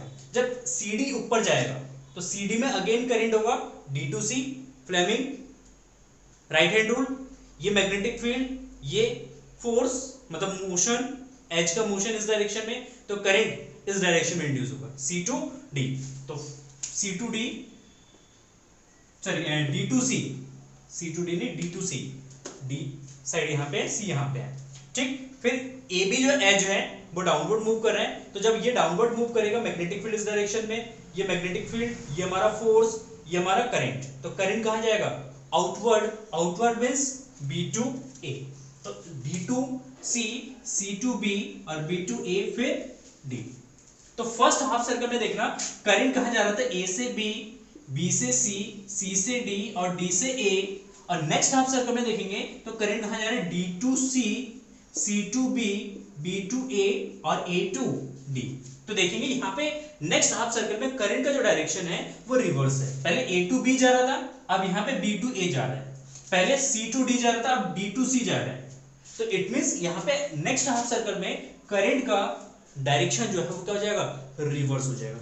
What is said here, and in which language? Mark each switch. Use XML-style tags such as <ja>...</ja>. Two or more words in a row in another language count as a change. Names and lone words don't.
<hi>जब सी डी ऊपर जाएगा तो सी डी में अगेन करंट होगा डी टू सी,</hi> <en>Fleming right hand rule,</en> <hi>ये</hi> <en>magnetic field,</en> <hi>ये फोर्स मतलब मोशन, एज का मोशन इस डायरेक्शन में, तो करंट इस डायरेक्शन में इंड्यूस होगा,</hi> <en>C to D।</en> <hi>तो</hi> <en>C to D, sorry D to C, C to D</en> <hi>नहीं</hi> <en>D to C,</en> <hi>D साइड यहाँ पे है, C यहाँ पे है, ठीक। फिर AB जो एज है वो</hi> <en>downward move</en> <hi>कर रहा है, तो जब ये</hi> <en>downward move</en> <hi>करेगा</hi> <en>magnetic field</en> <hi>इस डायरेक्शन में, ये</hi> <en>magnetic field,</en> <hi>ये हमारा फोर्स, ये हमारा करंट, तो करंट कहाँ जाएगा,</hi> <en>outward, outward means B to A,</en> <hi>तो</hi> <en>D to C, C to B</en> <hi>और</hi> <en>B to A</en> <hi>फिर D। तो</hi> <en>first half circle</en> <hi>में देखना करंट कहाँ जा रहा था, A से B, B से C, C से D और D से A, और</hi> <en>next half circle</en> <hi>में देखेंगे तो करंट कहाँ जा रहा है,</hi> <en>D to C, C to B, B to A</en> <hi>और</hi> <en>A to D।</en> <hi>तो देखेंगे यहाँ पे</hi> <en>next half circle</en> <hi>में करंट का जो डायरेक्शन है वो रिवर्स है, पहले</hi> <en>A to B</en> <hi>जा रहा था, अब यहाँ पे</hi> <en>B to A</en> <hi>जा रहा है, पहले</hi> <en>C to D</en> <hi>जा रहा था, अब</hi> <en>D to C</en> <hi>जा रहा है। तो</hi> <en>it means</en> <hi>यहाँ पे</hi> <en>next half circle</en> <hi>में करंट का डायरेक्शन जो है वो क्या हो जाएगा, रिवर्स हो जाएगा।</hi>